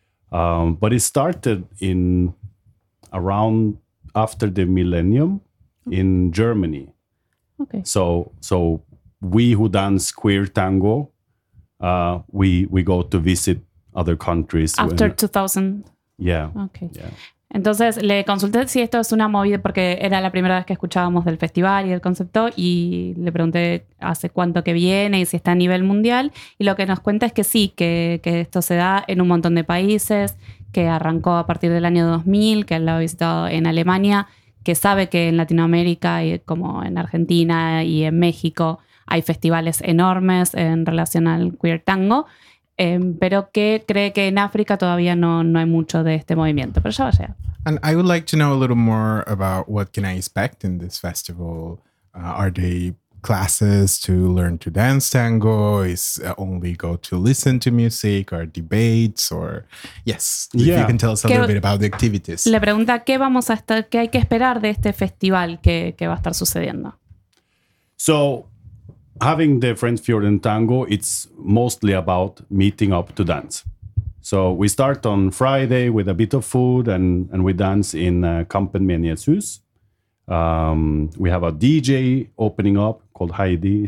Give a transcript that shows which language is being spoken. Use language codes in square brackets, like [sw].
[en] But it started in around after the millennium in Germany. Okay. So we who dance queer tango, we go to visit other countries after 2000. Yeah. Okay. Yeah. [es] Entonces le consulté si esto es una movida porque era la primera vez que escuchábamos del festival y del concepto y le pregunté hace cuánto que viene y si está a nivel mundial y lo que nos cuenta es que sí, que esto se da en un montón de países, que arrancó a partir del año 2000, que lo ha visitado en Alemania, que sabe que en Latinoamérica y como en Argentina y en México hay festivales enormes en relación al queer tango. Pero que cree que en África todavía no hay mucho de este movimiento, pero ya va a llegar. [en] And I would like to know a little more about what can I expect in this festival. Are they classes to learn to dance tango, is only go to listen to music or debates or yes, yeah. If you can tell us a little bit about the activities. [es] Le pregunta qué vamos a estar, qué hay que esperar de este festival que va a estar sucediendo. [en] So, having the Friends Fjord and Tango, it's mostly about meeting up to dance. So we start on Friday with a bit of food and we dance in Kampenmenighetshus. We have a DJ opening up called Heidi.